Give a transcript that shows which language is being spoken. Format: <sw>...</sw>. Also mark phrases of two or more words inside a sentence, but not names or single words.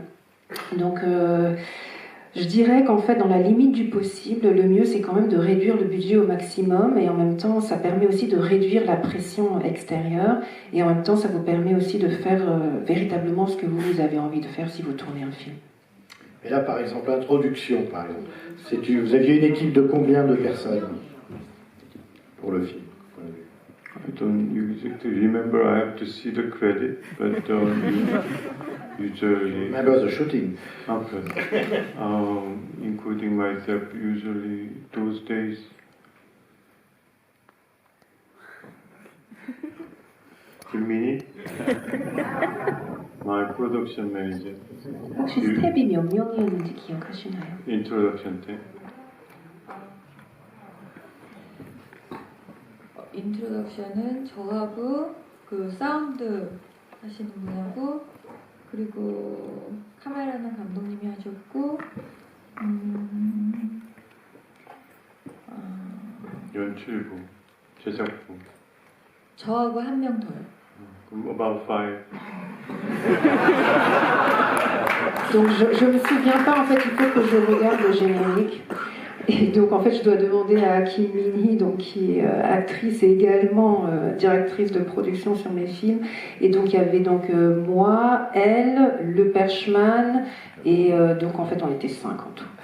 <fr>Donc je dirais qu'en fait, dans la limite du possible, le mieux c'est quand même de réduire le budget au maximum, et en même temps ça permet aussi de réduire la pression extérieure, et en même temps ça vous permet aussi de faire véritablement ce que vous avez envie de faire si vous tournez un film. Et là, par exemple, l'introduction, par exemple. Vous aviez une équipe de combien de personnes pour le film?</fr> <en>I don't exactly remember, I have to see the credit, but usually... Remember the shooting. Okay. Including myself, usually those days... 김민희? My production manager.</en> <ko>혹시 스텝이 몇 명이었는지 기억하시나요? Introduction 때. 인트로덕션은 저하고 그 사운드 하시는 분하고, 그리고 카메라는 감독님이 하셨고, 연출부, 제작부. 저하고 한 명 더요.</ko> <en>About 5.</en> <fr>Donc je me souviens pas, en fait il faut que je regarde le générique. Et donc en fait je dois demander à Kim Min-hee, donc qui est actrice et également directrice de production sur mes films. Et donc il y avait donc moi, elle, le Perchman, et donc en fait on était 5 en tout.</fr>